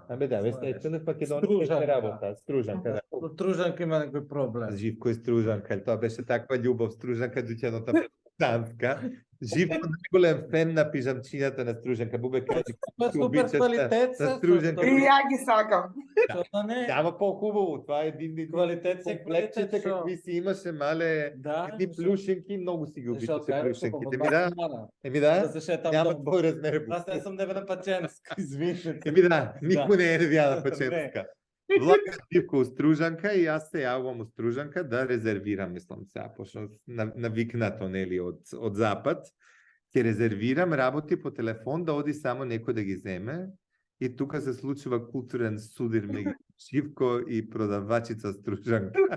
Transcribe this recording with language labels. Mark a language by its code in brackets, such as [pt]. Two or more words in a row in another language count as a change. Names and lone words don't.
[mk] Абе да, веќе е македонска работа, стружанка, да. Стружанка има некој проблем. Живко и стружанка, тоа беше таква љубов, стружанка дуќаното танска. Живко најголем фен на пижамчината на стружанка. Бубе кажи, Супер квалитет на се. стружанка. И ја ги сакам. Тоа не. [bg] Ама по-хубаво, това е един [mk] Квалитет се комплектите квалитет, [bg] какви си имаше, мале Да. [mk] едни плюшенки, многу си ги Зашто [bg] обичаше [mk] кажеш, [bg] плюшенките. по-богат [mk] Еми да, Да се шетам [bg] няма долу. [mk] твој размер. [bg] Аз не съм дебела паченска, извинете. [mk] Еми да, никој не е девјана Не. пачетска. Влака Живко у Стружанка и јас се јавувам у Стружанка да резервирам, мислам сега, пошто навикнато нели од запад, ќе резервирам, работи по телефон да оди само некој да ги земе и тука се случува културен судир меѓу Живко и продавачица Стружанка.